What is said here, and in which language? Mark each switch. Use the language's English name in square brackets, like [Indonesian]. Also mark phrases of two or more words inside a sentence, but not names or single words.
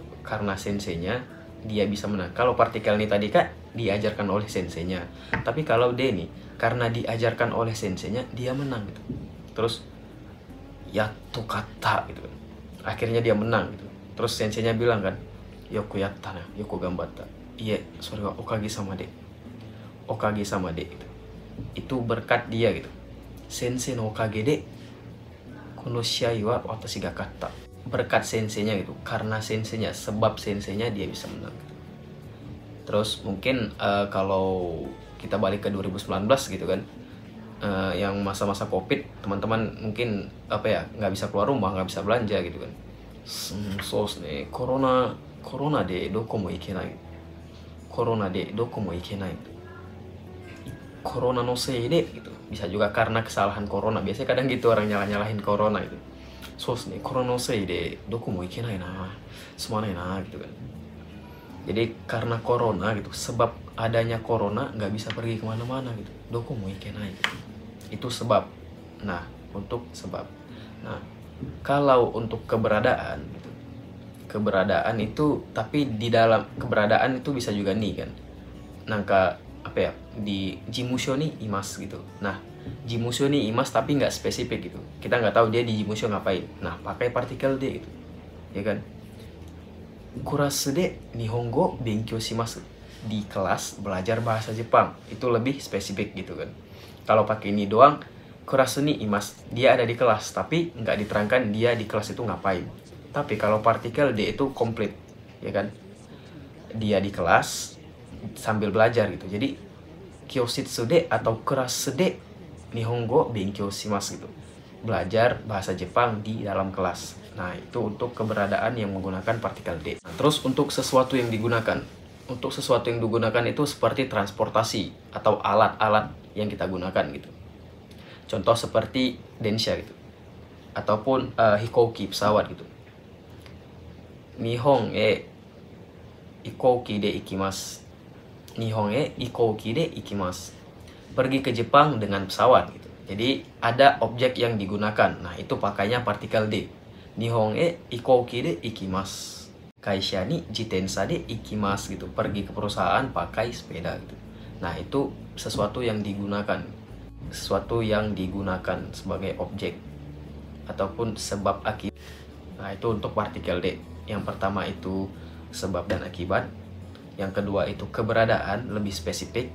[Indonesian] Karena senseinya dia bisa menang. Kalau partikel ini tadi kan diajarkan oleh senseinya. Tapi kalau D nih, karena diajarkan oleh senseinya dia menang gitu. Terus [Japanese] やっと勝った [Indonesian] gitu kan. Akhirnya dia menang gitu. Terus senseinya bilang kan, [Japanese] よくやったな、よく頑張った. Iya, それはおかげさまで. おかげさまで [Indonesian] gitu. Itu berkat dia gitu. [Japanese] 先生のおかげでこの試合は私が勝った. [Indonesian] Berkat senseinya gitu, karena senseinya, sebab senseinya dia bisa menang gitu. Terus mungkin kalau kita balik ke 2019 gitu kan, yang masa-masa Covid, teman-teman mungkin nggak bisa keluar rumah, nggak bisa belanja gitu kan. So nih, [Japanese] コロナでどこも行けない. コロナでどこも行けない. コロナのせいで gitu. Bisa juga karena kesalahan corona. Biasanya kadang gitu orang nyalahin corona gitu. [Indonesian] So nih, [Japanese] コロナのせいでどこも行けないな. すまないな [Indonesian] gitu kan. Jadi karena corona gitu, sebab adanya corona nggak bisa pergi kemana-mana gitu. [Japanese] どこも行けない [Indonesian] gitu. Itu sebab. Nah, untuk sebab. Nah, kalau untuk keberadaan gitu, keberadaan itu, tapi di dalam keberadaan itu bisa juga nih kan. Nangka apa ya, di jimusho nih imas gitu. Nah, jimusho nih imas tapi nggak spesifik gitu. Kita nggak tahu dia di jimusho ngapain. Nah, pakai partikel de gitu. Ya kan? [Japanese] クラスで日本語勉強します. [Indonesian] Di kelas belajar bahasa Jepang. Itu lebih spesifik gitu kan. Kalau pakai ini doang, [Japanese] クラスにいます, [Indonesian] dia ada di kelas, tapi nggak diterangkan dia di kelas itu ngapain. Tapi kalau partikel de itu komplit, ya kan? Dia di kelas sambil belajar gitu. [Japanese] Jadi 教室で atau クラスで日本語勉強します gitu. [Indonesian] Belajar bahasa Jepang di dalam kelas. Nah, itu untuk keberadaan yang menggunakan partikel de. Nah, terus untuk sesuatu yang digunakan. Untuk sesuatu yang digunakan itu seperti transportasi atau alat-alat yang kita gunakan gitu. Contoh seperti densha gitu. Ataupun hikouki, pesawat gitu. [Japanese] 日本へ飛行機で行きます. 日本へ飛行機で行きます. [Indonesian] Pergi ke Jepang dengan pesawat gitu. Jadi ada objek yang digunakan. Nah, itu pakainya partikel de. [Japanese] 日本へ飛行機で行きます. 会社に自転車で行きます gitu. [Indonesian] Pergi ke perusahaan pakai sepeda gitu. Nah, itu sesuatu yang digunakan. Sesuatu yang digunakan sebagai objek ataupun sebab akibat. Nah, itu untuk partikel de. Yang pertama itu sebab dan akibat. Yang kedua itu keberadaan, lebih spesifik.